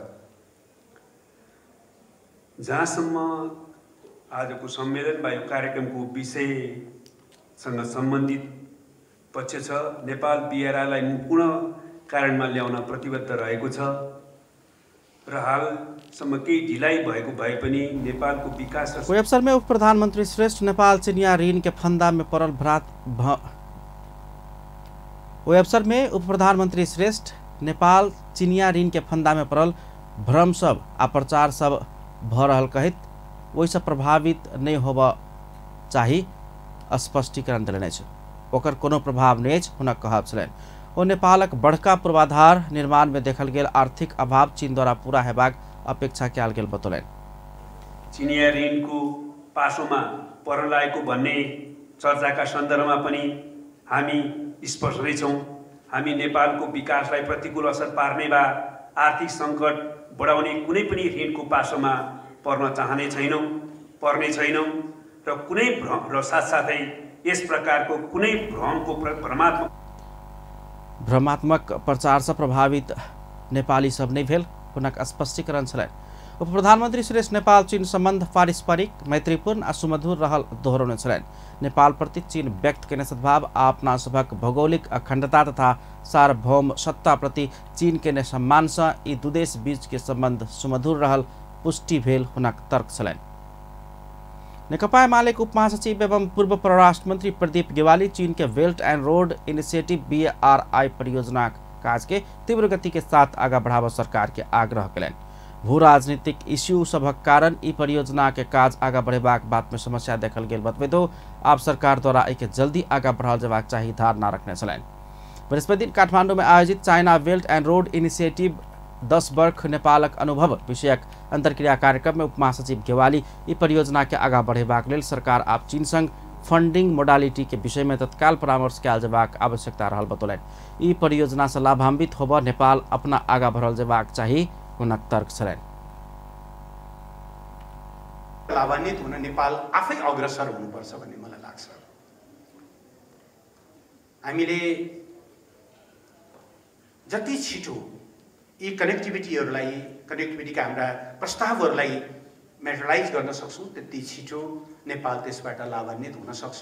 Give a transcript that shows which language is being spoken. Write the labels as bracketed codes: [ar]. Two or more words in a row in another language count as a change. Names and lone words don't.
[ne] जहाँसम्म आजको सम्मेलन वा यो कार्यक्रमको विषयसँग सम्बन्धित पक्ष छ, नेपाल BRI लाई पुनः कार्यान्वयनमा ल्याउन प्रतिबद्ध रहेको छ र हालसम्म केही ढिलाइ भएको भए पनि नेपालको विकास। [mai] कोही अवसर में उप प्रधानमंत्री श्रेष्ठ नेपाल चिनिया ऋण के फंदा में पड़ल भ्रम सब आ प्रचार सब भ रहल कहित ओहिसँ प्रभावित नहीं होबा चाही स्पष्टीकरण देलनि अछि। ओकर कोनो प्रभाव नहीं अछि हुनक कहब छलनि। ओ नेपालक बड़का पूर्वाधार निर्माण में देखल गेल आर्थिक अभाव चीन द्वारा पूरा हेबाक अपेक्षा कयल गेल बतौलनि। [ne] चिनिया ऋणको पासोमा परलाएको भन्ने चर्चाका सन्दर्भमा पनि हामी स्पष्ट नै छौं। हामी नेपालको विकासलाई प्रतिकूल असर पार्ने वा आर्थिक संकट बढाउने कुनै पनि ऋणको पासोमा पर्न चाहने छैनौं, पर्ने छैनौं र कुनै भ्रम र साथसाथै यस प्रकारको कुनै भ्रमको [mai] भ्रमात्मक प्रचार से प्रभावित नेपाली सब नहीं भेल हुनक स्पष्टीकरण छलनि। उप प्रधानमंत्री श्रेष्ठ नेपाल चीन संबंध पारस्परिक मैत्रीपूर्ण आ सुमधुर रहल दोहरौने छलनि। नेपाल प्रति चीन व्यक्त केने सद्भाव आ अपना सभक भौगोलिक अखंडता तथा सार्वभौम सत्ता प्रति चीन केने सम्मान से ई दू देश बीच के संबंध सुमधुर रहल पुष्टि भेल हुनक तर्क छलनि। नेकपा एमालेक उप महासचिव एवं पूर्व परराष्ट्र मंत्री प्रदीप गेवाली चीन के बेल्ट एंड रोड इनिशिएटिव BRI परियोजना काज के तीव्र गति के साथ आगा बढ़ावा सरकार के आग्रह कलनि। भू राजनीतिक इश्यू सबक कारण ई परियोजना के काज आगा बढ़ेबाक बात में समस्या देखल गेल बतबैत आप सरकार द्वारा एके जल्दी आगा बढ़ाओल जेबाक चाही धारणा रखने छलनि। बृहस्पति दिन काठमांडू में आयोजित चाइना बेल्ट एंड रोड इनिशिएटिव 10 वर्ष नेपालक अनुभव विषयक अंतरक्रिया कार्यक्रम में उप महासचिव गेवाली ई परियोजना के आगा बढ़ेबाक लेल सरकार आप चीन संग [en] funding modality [mai] के विषय में तत्काल परामर्श कयल जेबाक आवश्यकता रहल बतौलनि। ई परियोजना से लाभान्वित होब नेपाल अपना आगा बढ़ल जेबाक चाही हुनक तर्क छलनि। [ne] लाभान्वित हुन नेपाल आफै अग्रसर हुनुपर्छ भन्ने मलाई लाग्छ। हामीले जति छिटो यी कनेक्टिभिटीका हाम्रा प्रस्तावहरूलाई मेटेरियलाइज गर्न सक्छौं त्यति छिटो नेपाल त्यसबाट लाभान्वित हुन सक्छ।